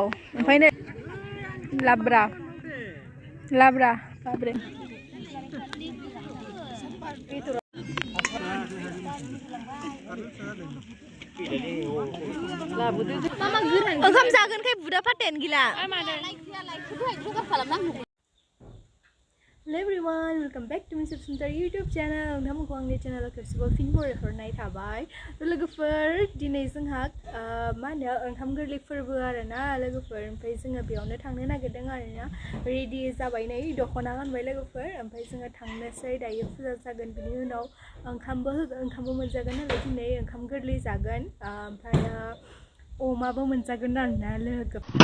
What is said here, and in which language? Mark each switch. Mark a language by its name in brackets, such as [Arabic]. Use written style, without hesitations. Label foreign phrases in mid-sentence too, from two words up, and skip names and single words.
[Bodo] Oमफ्राय नै लाब्रा बाब्रे ओंखाम जागोनखाय बुदा फाटेन गिला [English] Hello everyone, welcome back to my YouTube channel. [Bodo] नोंथांमोनखौ आंनि चेनेलाव खेबसेबाव फिन बरायहरनाय थाबाय। लोगोफोर दिनै जोंहा मा होनो ओंखाम गोरलै फोरबो आरोना लोगोफोर ओमफ्राय जोङो बेयावनो थांनो नागिरदों आरोना रेडि जाबाय नै दख'ना गानबाय लोगोफोर ओमफ्राय जोङो थांनोसै दायो फुजा जागोन बिनि उनाव ओंखामबो मोनजागोन नालाय दिनै ओंखाम गोरलै जागोन ओमफ्राय अमाबो मोनजागोन आरोना लोगो